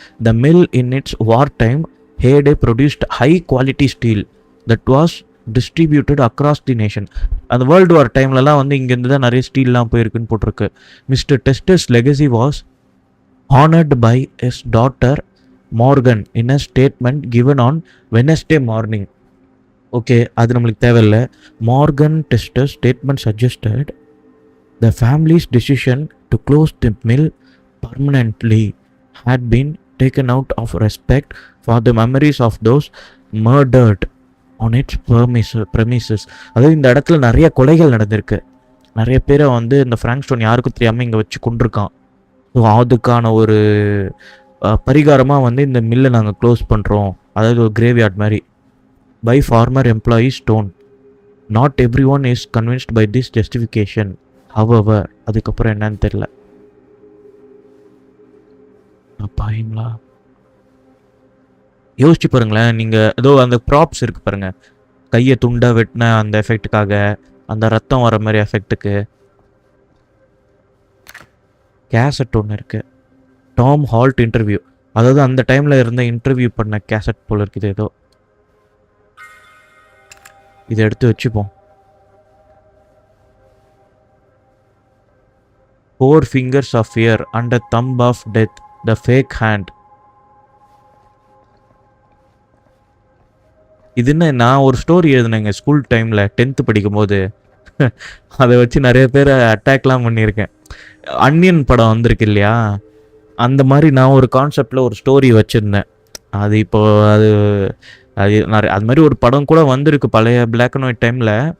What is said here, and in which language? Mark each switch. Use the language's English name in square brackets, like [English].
[English] The mill in its war time heyday produced high quality steel that was distributed across the nation. [Tamil] அந்த world war டைம்லலாம் வந்து இங்கேருந்து தான் நிறைய ஸ்டீல்லாம் போயிருக்குன்னு போட்டிருக்கு. [English] Mister Tester's legacy was honoured by his daughter Morgan in a statement given on Wednesday morning. [Tamil] Okay, அது நம்மளுக்கு தேவையில்லை. [English] Morgan Tester statement suggested the family's decision to close the mill permanently had been taken out of respect for the memories of those murdered on its premises. [Tamil] அதாவது இந்த இடத்துல நிறைய கொலைகள் நடந்திருக்கு, நிறைய பேரை வந்து இந்த ஃப்ராங்க் ஸ்டோன் யாருக்கும் தெரியாமல் இங்கே வச்சு கொண்டிருக்கான். ஸோ அதுக்கான ஒரு பரிகாரமாக வந்து இந்த மில்லை நாங்கள் க்ளோஸ் பண்ணுறோம், அதாவது ஒரு கிரேவ்யார்ட் மாதிரி. [English] By former employee Stone. Not every one is convinced by this justification. [Tamil] However, அதுக்கப்புறம் என்னன்னு தெரியல. பாயுங்களா, யோசிச்சு பாருங்களேன். நீங்கள் ஏதோ அந்த ப்ராப்ஸ் இருக்குது பாருங்கள், கையை துண்டை வெட்டின அந்த எஃபெக்ட்டுக்காக, அந்த ரத்தம் வர மாதிரி எஃபெக்ட்டுக்கு கேசட் ஒன்று இருக்குது. டாம் ஹால்ட் இன்டர்வியூ, அதாவது அந்த டைமில் இருந்த இன்டர்வியூ பண்ண கேசட் போல் இருக்குது ஏதோ. இதை எடுத்து வச்சுப்போம். [English] 4 fingers of fear and a thumb of death, the fake hand. [Tamil] இதுன்னு நான் ஒரு ஸ்டோரி எழுதினேங்க ஸ்கூல் டைமில் 10th படிக்கும்போது. அதை வச்சு நிறைய பேரை அட்டாக்லாம் பண்ணியிருக்கேன். அன்னியன் படம் வந்திருக்கு இல்லையா, அந்த மாதிரி நான் ஒரு கான்செப்டில் ஒரு ஸ்டோரி வச்சுருந்தேன். அது இப்போது அது நிறைய அது மாதிரி ஒரு படம் கூட வந்திருக்கு பழைய பிளாக் அண்ட் ஒயிட் டைமில்.